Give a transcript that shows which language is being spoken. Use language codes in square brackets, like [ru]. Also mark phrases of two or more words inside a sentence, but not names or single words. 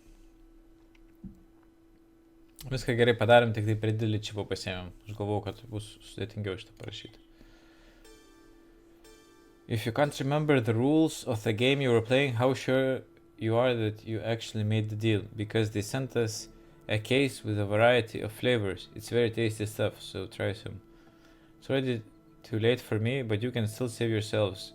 [lt] Viską gerai padarėm, tik tai per didelį čipą pasiėmėm. Aš galvojau, kad bus sudėtingiau šitą parašyti. [en] If you can't remember the rules of the game you were playing, how sure you are that you actually made the deal? Because they sent us a case with a variety of flavors. It's very tasty stuff, so try some. It's already too late for me, but you can still save yourselves.